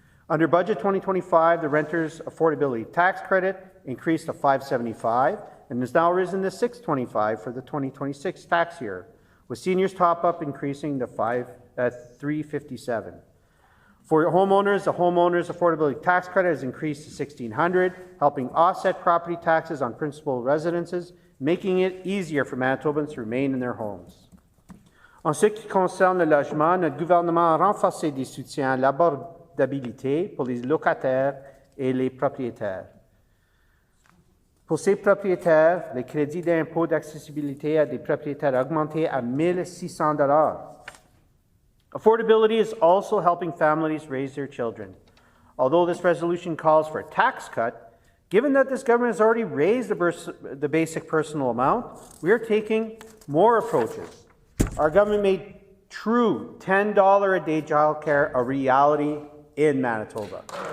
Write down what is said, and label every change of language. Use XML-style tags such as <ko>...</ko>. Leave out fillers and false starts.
<en>Under Budget 2025, the Renters Affordability Tax Credit increased to $575 and has now risen to $625 for the 2026 tax year, with seniors top-up increasing to $357. For homeowners, the Homeowners Affordability Tax Credit has increased to $1,600, helping offset property taxes on principal residences, making it easier for Manitobans to remain in their homes.</en> <fr>En ce qui concerne le logement, notre gouvernement a renforcé des soutiens à l'abordabilité pour les locataires et les propriétaires. Pour ces propriétaires, le crédit d'impôt d'accessibilité à des propriétaires a augmenté à $1,600.</fr> <en>Affordability is also helping families raise their children. Although this resolution calls for a tax cut, given that this government has already raised the basic personal amount, we are taking more approaches. Our government made true $10 a day childcare a reality in Manitoba.</en>